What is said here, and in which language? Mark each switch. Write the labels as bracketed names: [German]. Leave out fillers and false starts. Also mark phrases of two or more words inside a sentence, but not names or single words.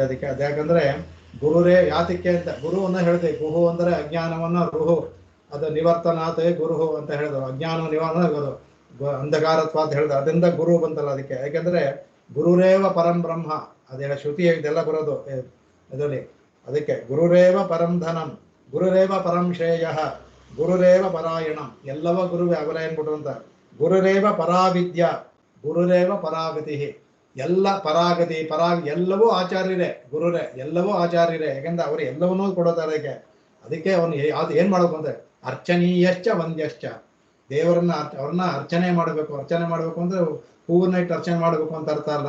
[Kannada] ಅದು ಯಾಕಂದ್ರೆ ಗುರುರೇ ಯಾತಕ್ಕೆ ಅಂತ ಗುರುವನ್ನ ಹೇಳಿದೆ. ಗುಹು ಅಂದ್ರೆ ಅಜ್ಞಾನವನ್ನ ರುಹು ಅದು ನಿವರ್ತನಾಥ ಗುರುಹು ಅಂತ ಹೇಳಿದ್ರು. ಅಜ್ಞಾನ ನಿವಾರಣೆ ಆಗೋದು ಅಂಧಕಾರತ್ವ ಅಂತ ಹೇಳಿದ್ರು. ಅದರಿಂದ ಗುರು ಬಂತಲ್ಲ ಅದಕ್ಕೆ. ಯಾಕೆಂದ್ರೆ [Sanskrit] ಗುರುರೇವ ಪರಂ ಬ್ರಹ್ಮ, [Kannada] ಅದೇ ಶ್ರುತಿ ಇದೆಲ್ಲ ಬರೋದು ಇದರಲ್ಲಿ. [Sanskrit] ಅದಕ್ಕೆ ಗುರುರೇವ ಪರಂ ಧನಂ, ಗುರುರೇವ ಪರಂ ಶ್ರೇಯ, ಗುರುರೇವ ಪರಾಯಣಂ, [Kannada] ಎಲ್ಲವ ಗುರುವೇ ಅವರ ಏನ್ಬಿಟ್ಟು ಅಂತ. [Sanskrit] ಗುರುರೇವ ಪರಾವಿದ್ಯಾ, ಗುರುರೇವ ಪರಾಗತಿ, [Kannada] ಎಲ್ಲ ಪರಾಗತಿ ಎಲ್ಲವೂ ಆಚಾರ್ಯರೇ, ಗುರುರೇ ಎಲ್ಲವೂ ಆಚಾರ್ಯರೇ. ಯಾಕಂದ್ರೆ ಅವರು ಎಲ್ಲವನ್ನೂ ಕೊಡೋತಾರೆ. ಅದಕ್ಕೆ ಅವನು ಏನ್ ಮಾಡ್ಬೇಕು ಅಂದ್ರೆ [Sanskrit] ಅರ್ಚನೀಯಶ್ಚ ವಂದ್ಯಶ್ಚ, [Kannada] ದೇವರನ್ನ ಅವ್ರನ್ನ ಅರ್ಚನೆ ಮಾಡಬೇಕು ಅಂದ್ರೆ ಹೂವನ್ನ ಇಟ್ಟು ಅರ್ಚನೆ ಮಾಡಬೇಕು ಅಂತ ಅರ್ಥ ಅಲ್ಲ.